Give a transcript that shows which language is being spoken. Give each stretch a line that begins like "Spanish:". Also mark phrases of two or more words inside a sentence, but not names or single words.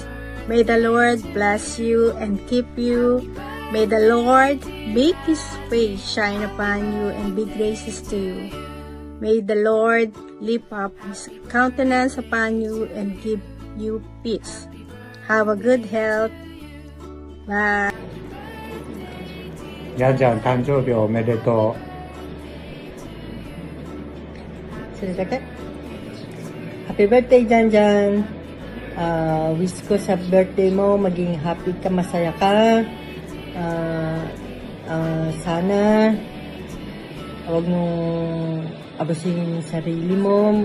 English: May the Lord bless you and keep you. May the Lord make His face shine upon you and be gracious to you. May the Lord lift up His countenance upon you and give you peace. Have a good health. Bye.
Japanese: じゃんじゃん誕生日おめでとう。それだけ?
English: Happy birthday, Janjan.
Filipino: Wish ko sa birthday mo, maging happy ka, masaya ka. Sana, huwag mong abusin yung sarili mo.